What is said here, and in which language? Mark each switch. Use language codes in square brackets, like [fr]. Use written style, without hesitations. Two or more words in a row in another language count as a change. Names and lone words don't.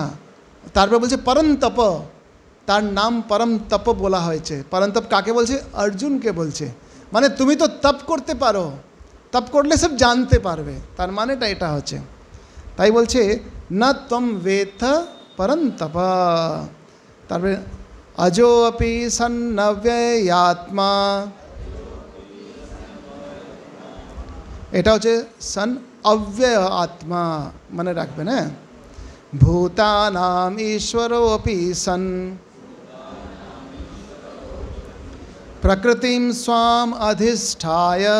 [bn] তারপর বলছে পরন্তপ, তার নাম পরম তপ বলা হয়েছে। পরন্তপ কাকে বলছে? অর্জুনকে বলছে। মানে তুমি তো তপ করতে পারো, তপ করলে সব জানতে পারবে, তার মানেটা এটা হচ্ছে। তাই বলছে না [sa] তম বেত্থ পরন্তপ। তারপরে अजो अपि सन्नव्ययात्मा [bn] এটা হচ্ছে সন অব্যয় আত্মা মনে রাখবেন হ্যাঁ [sa] ভূতানাম ঈশ্বরোপি সন প্রকৃতিম স্বাম অধিষ্ঠায়